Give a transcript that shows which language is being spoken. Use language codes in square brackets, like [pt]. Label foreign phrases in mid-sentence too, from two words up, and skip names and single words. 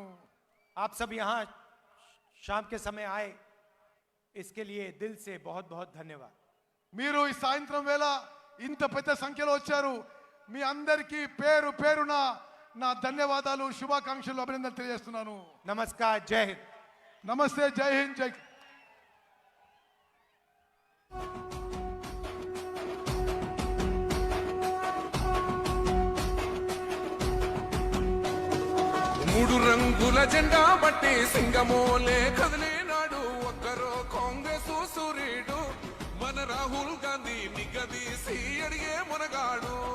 [hi] आप सब यहां शाम के समय आए, इसके लिए दिल से बहुत बहुत धन्यवाद. [te] మీరు ఈ సాయంత్రం వేళ ఇంత పెద్ద సంఖ్యలో వచ్చారు. మీ అందరికీ పేరు పేరున నా ధన్యవాదాలు, శుభాకాంక్షలు, అభినందనలు తెలియజేస్తున్నాను. [hi] नमस्कार, जय हिंद. [te] నమస్తే, జై హింద్, జై. మూడు రంగుల జెండా బట్టి సింగమోలే కదిలినాడు ఒక్కరో కాంగ్రెస్ సూర్యుడు మన రాహుల్ గాంధీ నిగదీసి అడిగే మునగాడు